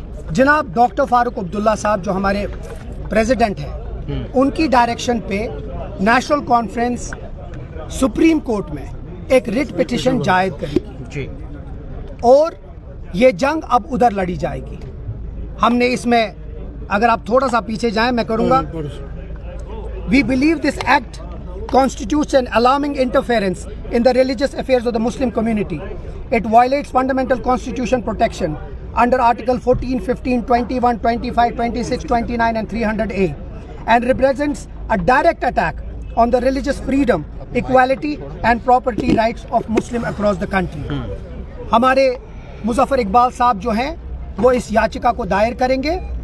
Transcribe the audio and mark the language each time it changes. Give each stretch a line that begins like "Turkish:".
Urdu: جناب ڈاکٹر فاروق عبداللہ صاحب جو ہمارے پریزیڈنٹ ہیں, ان کی ڈائریکشن پہ نیشنل کانفرنس سپریم کورٹ میں ایک ریٹ پٹیشن جائز کری, اور یہ جنگ اب ادھر لڑی جائے گی. ہم نے اس میں, اگر آپ تھوڑا سا پیچھے جائیں میں کروں گا,
English: We believe this act constitutes an alarming interference in the religious affairs of the Muslim community. It violates fundamental constitution protection under Article 14, 15, 21, 25, 26, 29 and 300A, and represents a direct attack on the religious freedom, equality and property rights of Muslim across the country.
Urdu: ہمارے مظفر اقبال صاحب جو ہیں وہ اس یاچکا کو دائر کریں گے.